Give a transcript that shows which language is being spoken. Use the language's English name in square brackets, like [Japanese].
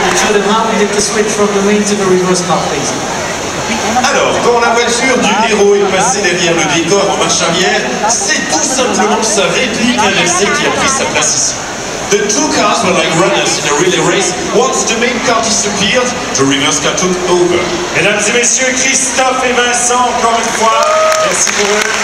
[English] How we did the switch from the main to the reverse car, please. [French] Alors, quand la voiture du héros est passée derrière le décor en marche arrière, c'est tout simplement sa réplique inversée qui a pris sa place ici. [English] The two cars were like runners in a relay race. Once the main car disappeared, the reverse car took over. [French] Mesdames et messieurs, Christophe et Vincent, encore une fois, merci pour eux.